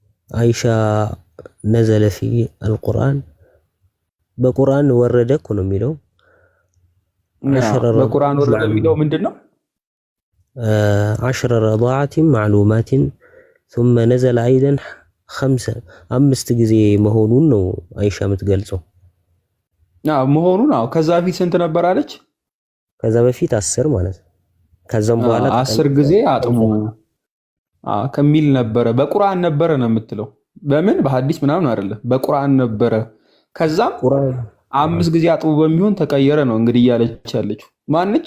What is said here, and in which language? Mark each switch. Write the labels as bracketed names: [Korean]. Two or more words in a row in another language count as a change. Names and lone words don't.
[Amharic] አይሻ [Arabic] نزل في القرآن [Amharic] በቁርአን ወረደ እኮ ነው የሚለው። በቁርአን ወረደ የሚለው ምንድነው? [Arabic] 10 رضاعات معلومات ثم نزل أيضا 5 [Amharic] ጊዜ መሆኑን ነው አይሻ የምትገልጸው። መሆኑን ከዛ በፊት ስንት ነበር አለች? ከዛ በፊት 10 ማለት ነው። ከዛም በኋላ 10 ጊዜ አጥሙ ከሚል ነበረ። በቁርአን ነበረ ነው የምትለው። በምን በሐዲስ ምናምን አይደለም፣ በቁርአን ነበረ። ከዛም 5 ጊዜ አጥሙ በሚሆን ተቀየረ ነው እንግዲህ እያለች ያለችው ማነች?